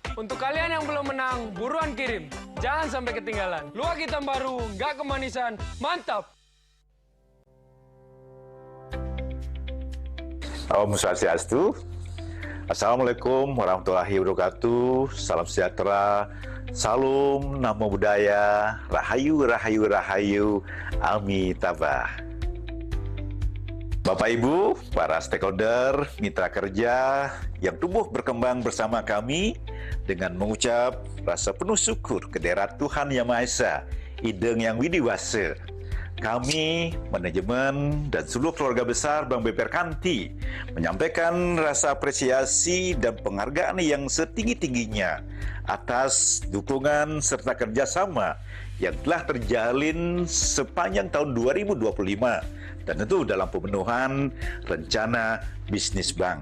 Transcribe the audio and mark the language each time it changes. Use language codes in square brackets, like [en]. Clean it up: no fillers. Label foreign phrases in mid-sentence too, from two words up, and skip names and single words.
[id] Untuk kalian yang belum menang, buruan kirim. Jangan sampai ketinggalan. Luwak hitam baru, nggak kemanisan, mantap. [ban] Om Swastiastu. [ar] السلام عليكم ورحمة الله وبركاته. [id] Salam sejahtera. [pi] Salam namo buddhaya. [ban] Rahayu, rahayu, rahayu. [id] Amitabha. Bapak Ibu, para stakeholder, mitra kerja yang tumbuh berkembang bersama kami dengan mengucap rasa penuh syukur kehadirat Tuhan Yang Maha Esa, Ideng Yang Widiwasa. Kami, manajemen dan seluruh keluarga besar Bank BPR Kanti menyampaikan rasa apresiasi dan penghargaan yang setinggi-tingginya atas dukungan serta kerjasama yang telah terjalin sepanjang tahun 2025 dan tentu dalam pemenuhan rencana bisnis bank.